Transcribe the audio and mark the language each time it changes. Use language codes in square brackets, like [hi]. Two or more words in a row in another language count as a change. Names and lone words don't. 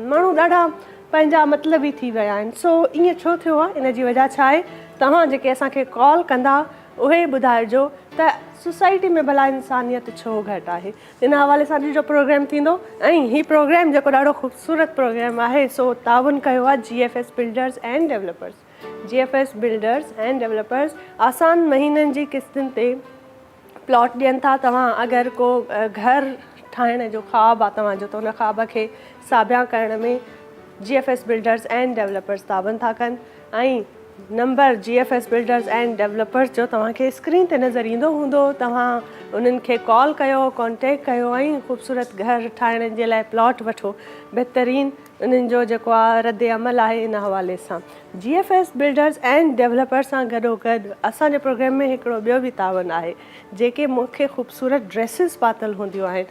[sd] माण्हू ॾाढा पंहिंजा मतिलबी थी विया आहिनि। सो ईअं छो थियो आहे, इन जी वजह छा आहे, तव्हां जेके असांखे कॉल कंदा उहे ॿुधाइजो त सोसाइटी में भला इंसानियत छो घटि आहे। इन हवाले सां अॼु जो प्रोग्राम थींदो ऐं हीउ प्रोग्राम जेको ॾाढो ख़ूबसूरत प्रोग्राम आहे, सो ताउन कयो आहे GFS बिल्डर्स एंड डेवलपर्स। GFS बिल्डर्स एंड डेवलपर्स आसान महीननि जी किस्तुनि ते प्लॉट ॾियनि था। तव्हां अगरि को घर ठाहिण जो ख़्वाबु आहे तव्हांजो, त उन ख़्वाब खे साबिया करण में GFS बिल्डर्स एंड डेवलपर्स ताबन था कनि ऐं नंबर GFS बिल्डर्स एंड डेवलपर्स जो तव्हांखे स्क्रीन ते नज़र ईंदो हूंदो। तव्हां उन्हनि खे कॉल कयो, कॉन्टेक्ट कयो ऐं ख़ूबसूरत घर ठाहिण जे लाइ प्लॉट वठो। बहितरीनु उन्हनि जो जेको आहे रद्द अमल आहे इन हवाले सां। GFS बिल्डर्स एंड डेवलपर्स सां गॾोगॾु असांजे प्रोग्राम में हिकिड़ो ॿियो बि तावन आहे, जेके मूंखे ख़ूबसूरत ड्रेसिस पातल हूंदियूं आहिनि।